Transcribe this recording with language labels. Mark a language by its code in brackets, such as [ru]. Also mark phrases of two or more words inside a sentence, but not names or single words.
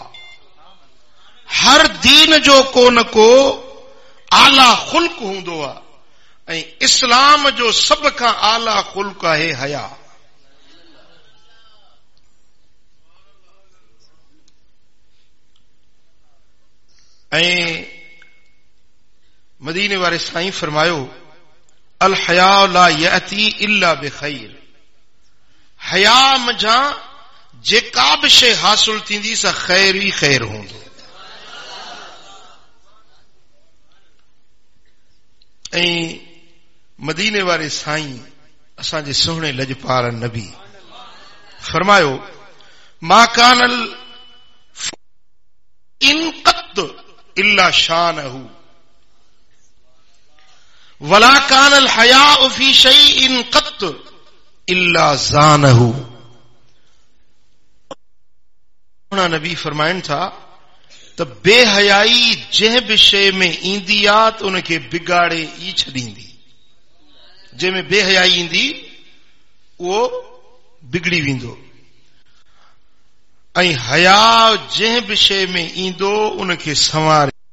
[sd] हर दीन जो को न को आला खुल्क हूंदो आहे ऐं इस्लाम जो सब खां आला खुल्क आहे हया। ऐं मदीने वाले साईं फरमायो [ar] الحياء لا يأتي إلا بخير. [sd] हया मझा जेका बि शइ हासिल थींदी सा खैर ई खैर हूंदो। ऐं मदीने वाले साईं असांजे सुहिणे लजपाल नबी फरमायो [ar] ما كان إن قط إلا شانه ولا كان الحياء في شيء قط إلا زانه. [sd] नबी फरमाइनि था त बेहयाई जंहिं बि शइ में ईंदी आहे त उनखे बिगाड़े ई छॾींदी। जंहिंमें बेहयाई ईंदी उहो बिगड़ी वेंदो ऐं हया जंहिं बि शइ में ईंदो उनखे संवारे।